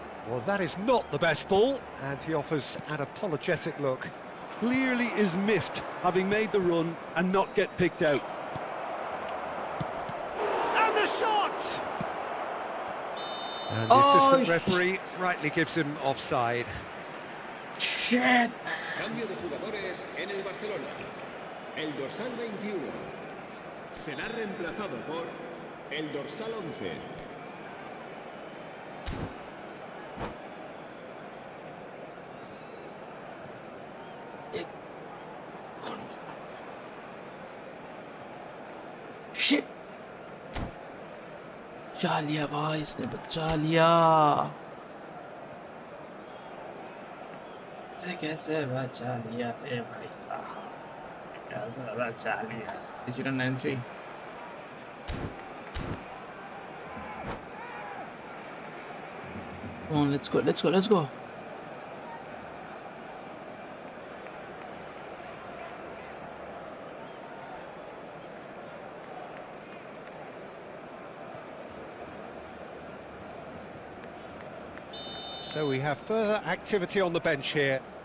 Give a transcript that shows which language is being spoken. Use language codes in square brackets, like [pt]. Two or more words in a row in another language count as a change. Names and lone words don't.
[en] Well, that is not the best ball, and he offers an apologetic look. Clearly is miffed, having made the run and not get picked out. And the shot! And the assistant referee rightly gives him offside. Shit! [es] Cambio de jugadores en el Barcelona. El dorsal 21 será reemplazado por el dorsal 11. [en] Shit! [hi] बचा लिया भाई, इसने बचा लिया। इसे कैसे बचा लिया ए भाई साहब, कैसे बचा लिया। [en] 093 Come on, let's go. So we have further activity on the bench here.